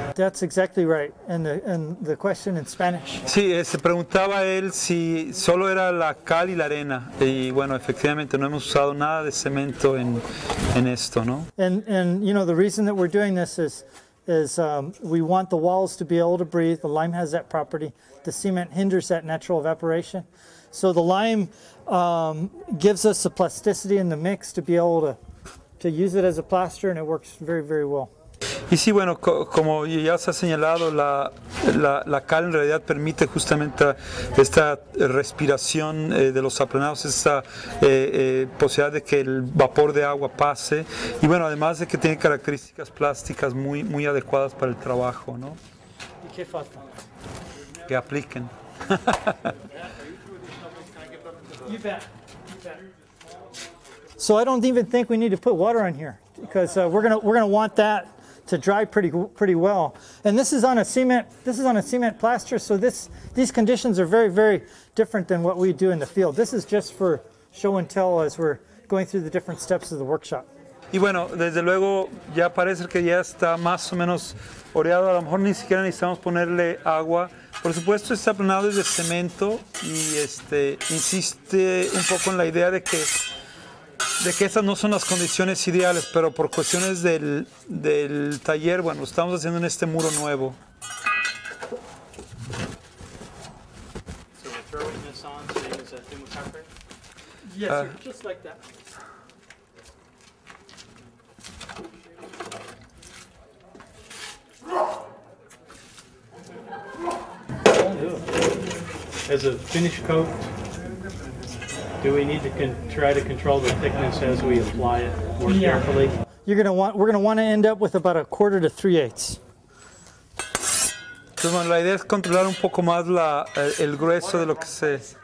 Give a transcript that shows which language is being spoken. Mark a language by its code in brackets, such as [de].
[en] That's exactly right. And the question in Spanish. [es] Sí, se preguntaba él si solo era la cal y la arena. Y bueno, efectivamente no hemos usado nada de cemento en esto, ¿no? [en] And you know, the reason that we're doing this is we want the walls to be able to breathe. The lime has that property. The cement hinders that natural evaporation. So the lime gives us the plasticity in the mix to be able to use it as a plaster, and it works very, very well. [es] Y sí, bueno, como ya se ha señalado, la cal en realidad permite justamente esta respiración de los aplanados, esta posibilidad de que el vapor de agua pase, y bueno, además de que tiene características plásticas muy, muy adecuadas para el trabajo, ¿no? ¿Y qué falta? Que apliquen. [en] You bet. So I don't even think we need to put water on here because we're gonna want that to dry pretty well. And this is on a cement plaster, so these conditions are very, very different than what we do in the field. This is just for show and tell as we're going through the different steps of the workshop. [es] Y bueno, desde luego ya parece que ya está más o menos oreado, a lo mejor ni siquiera necesitamos ponerle agua. Por supuesto, este aplanado es de cemento y insiste un poco en la idea de que estas no son las condiciones ideales, pero por cuestiones del taller, bueno, lo estamos haciendo en este muro nuevo. [en] So we're throwing this on same as a thermocouple? Yes, sir, just like that. As a finish coat, do we need to try to control the thickness as we apply it more carefully? We're gonna want to end up with about 1/4 to 3/8. [es] Entonces, bueno, la idea es controlar un poco más el grueso de lo que se...